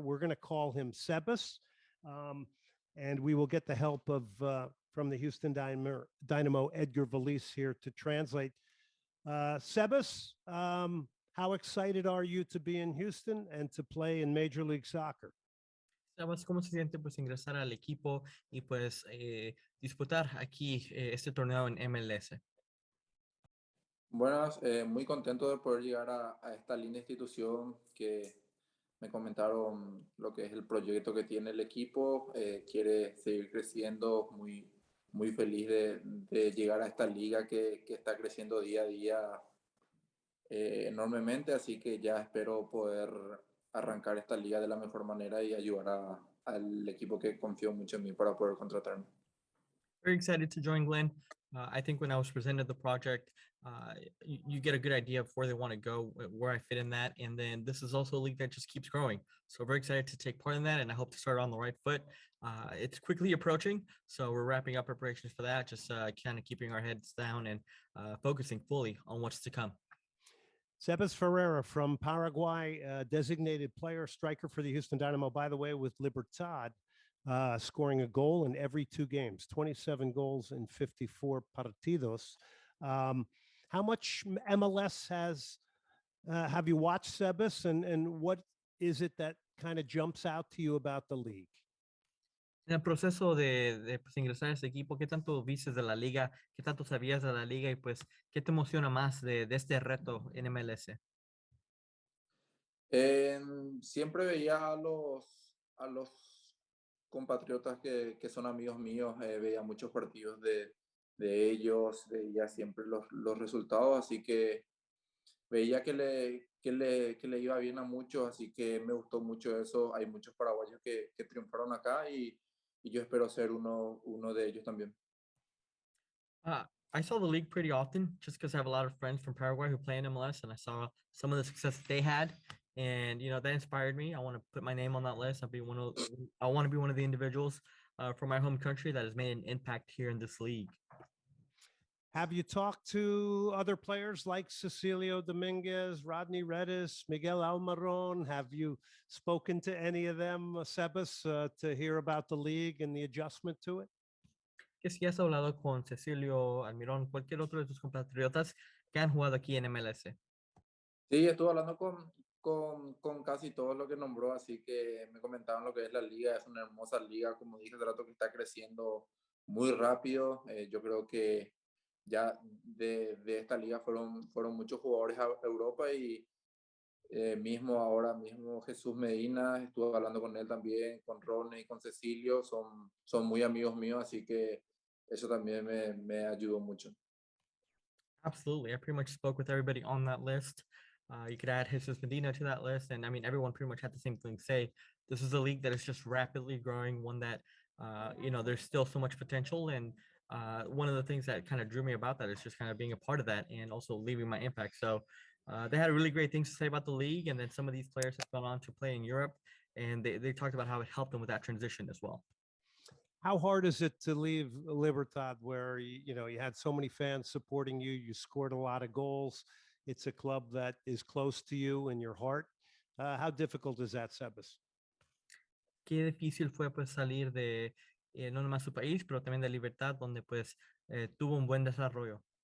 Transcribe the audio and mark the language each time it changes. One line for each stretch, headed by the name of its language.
English: We're going to call him Sebas. And we will get the help of from the Houston Dynamo, Edgar Valise here to translate. Sebas, how excited are you to be in Houston and to play in Major League Soccer?
Spanish: Sabas, ¿cómo se siente pues ingresar al equipo y pues disputar aquí este torneo en MLS? Buenas, muy contento de poder llegar a esta linda institución que me comentaron lo que es el proyecto que tiene el equipo. Quiere seguir creciendo, muy feliz de llegar a esta liga que está creciendo día a día enormemente, así que ya espero poder arrancar esta liga de la mejor manera y ayudar al equipo que confió mucho en mí para poder contratarme.
English: Very excited to join Glenn. I think when I was presented the project, you get a good idea of where they want to go, where I fit in that. And then this is also a league that just keeps growing. So very excited to take part in that. And I hope to start on the right foot. It's quickly approaching. So we're wrapping up preparations for that. Just kind of keeping our heads down and focusing fully on what's to come. Sabas Ferreira from Paraguay, designated player, striker for the Houston Dynamo, by the way, with Libertad, scoring a goal in every 2 games, 27 goals in 54 partidos. How much MLS have you watched, Sebas, and what is it that kind of jumps out to you about the league?
Spanish: En el proceso de pues, ingresar a este equipo, ¿qué tanto viste de la liga? ¿Qué tanto sabías de la liga? Y pues, ¿qué te emociona más de este reto en MLS? Siempre veía a los compatriotas que son amigos míos, veía muchos partidos de ellos, veía siempre los resultados, así que veía que le iba bien a muchos, así que me gustó mucho eso. Hay muchos paraguayos que triunfaron acá y yo espero ser uno de ellos también.
English: I saw the league pretty often just because I have a lot of friends from Paraguay who play in MLS, and I saw some of the success that they had, and that inspired me. I want to put my name on that list. I want to be one of the individuals from my home country that has made an impact here in this league. Have you talked to other players like Cecilio Dominguez, Rodney Redis, Miguel Almiron? Have you spoken to any of them, Sebas, to hear about the league and the adjustment to it?
Spanish: Que si has hablado con Cecilio, Almirón, cualquier otro de tus compatriotas que han jugado aquí en MLS. Sí, estuve hablando con casi todo lo que nombró, así que me comentaban lo que es la liga. Es una hermosa liga, como dije hace rato, que está creciendo muy rápido. Yo creo que ya de esta liga fueron muchos jugadores a Europa y ahora mismo Jesús Medina, estuve hablando con él también, con Ronnie y con Cecilio, son muy amigos míos, así que eso también me ayudó mucho.
English: Absolutely. I pretty much spoke with everybody on that list. You could add Jesus Medina to that list. And I mean, everyone pretty much had the same thing to say. This is a league that is just rapidly growing, one that, there's still so much potential. And one of the things that kind of drew me about that is just kind of being a part of that and also leaving my impact. So they had really great things to say about the league. And then some of these players have gone on to play in Europe. And they talked about how it helped them with that transition as well. How hard is it to leave Libertad, where you had so many fans supporting you? You scored a lot of goals. It's a club that is close to you in your heart. How difficult is that, Sebas?
Spanish: Qué difícil fue pues salir de no nomás su país, pero también de Libertad, donde pues tuvo un buen desarrollo.